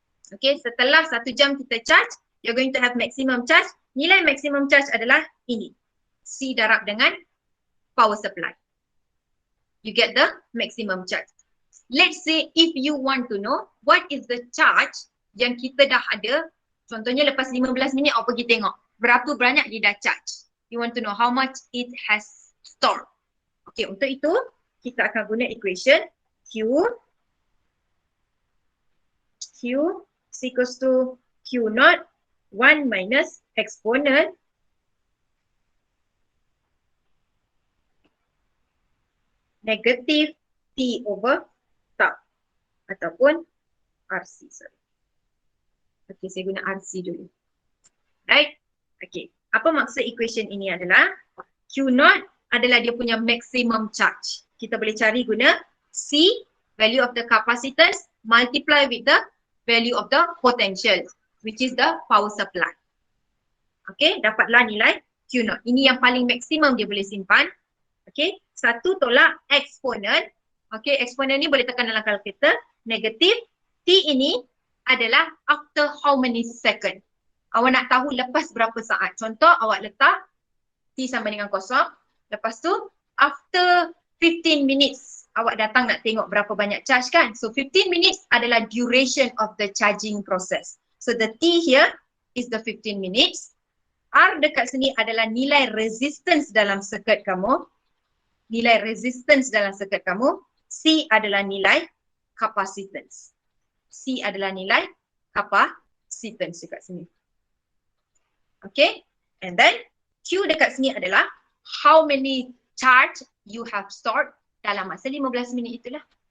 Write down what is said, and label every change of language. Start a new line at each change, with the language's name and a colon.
English: Okay,
Malay: setelah 1 jam kita charge,
English: you're going to have maximum charge.
Malay: Nilai maximum charge adalah ini.
English: C
Malay: darab dengan
English: power supply. You get the maximum charge. Let's say if you want to know what is the charge
Malay: yang kita dah ada, contohnya lepas 15 minit awak pergi tengok berapa banyak dia dah charge.
English: You want to know how much it has stored. Okay,
Malay: untuk itu kita akan guna
English: equation Q is equals to Q naught 1 minus exponent negative T over tau ataupun RC. Sorry.
Malay: Okay, saya guna RC dulu. Right? Okay. Apa maksud equation ini adalah Q naught adalah dia punya maximum charge. Kita boleh cari guna
English: C, value of the capacitance, multiply with the value of the potential, which is the power supply.
Malay: Okay, dapatlah nilai Q naught. Ini yang paling maksimum dia boleh simpan. Okay, 1 tolak eksponen. Okay, eksponen ni boleh tekan dalam kalkulator. Negatif. T ini adalah
English: after how many second.
Malay: Awak nak tahu lepas berapa saat. Contoh, awak letak T sama dengan kosong. Lepas tu, after 15 minutes, awak datang nak tengok berapa banyak charge kan.
English: So, 15 minutes adalah duration of the charging process. So, the T here is the 15 minutes.
Malay: R dekat sini adalah nilai resistance dalam circuit kamu. Nilai resistance dalam circuit kamu. C adalah nilai capacitance. C adalah nilai capacitance dekat sini.
English: Okay. And then Q
Malay: dekat sini adalah
English: how many charge you have stored dalam masa 15 minit itulah.